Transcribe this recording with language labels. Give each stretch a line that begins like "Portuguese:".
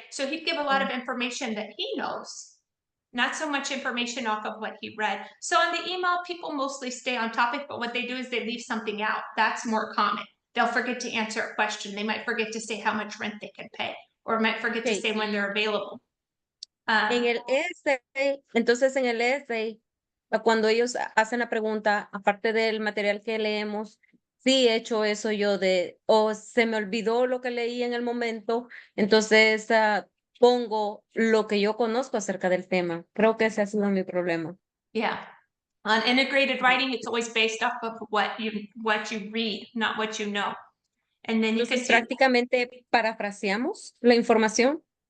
English: So he'd give a lot of information that he knows, not so much information off of what he read. So on the email, people mostly stay on topic, but what they do is they leave something out. That's more common. They'll forget to answer a question. They might forget to say how much rent they can pay, or might forget to Okay. say when they're available.
Spanish: En el essay, entonces en el essay, cuando ellos hacen la pregunta, aparte del material que leemos, sí he hecho eso yo de, o se me olvidó lo que leí en el momento, entonces pongo lo que yo conozco acerca del tema. Creo que ese ha sido mi problema.
English: Yeah. On integrated writing, it's always based off of what you read, not what you know. And then you can
Spanish: Entonces
English: see
Spanish: prácticamente parafraseamos la información.